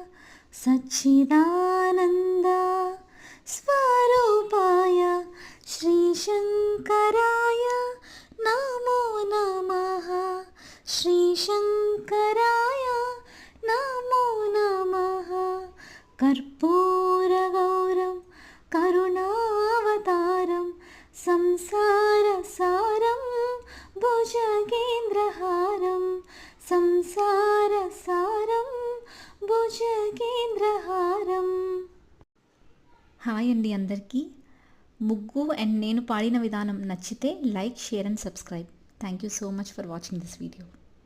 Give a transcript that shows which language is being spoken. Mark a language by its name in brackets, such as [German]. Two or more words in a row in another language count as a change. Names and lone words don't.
[Sanskrit] सच्चिदानन्द स्वरूपाय श्रीशङ्कराय नमो नमः श्रीशङ्कराय नमो नमः कर्पूरगौरं करुणावतारं संसारसारं भुजगेन्द्रहारं संसारसारं భుజగేంద్రహారం. [Telugu] హాయ్ అండి అందరికీ. ముగ్గు అండ్ నేను పాడిన విధానం నచ్చితే [English] like, share and subscribe. thank you so much for watching this video.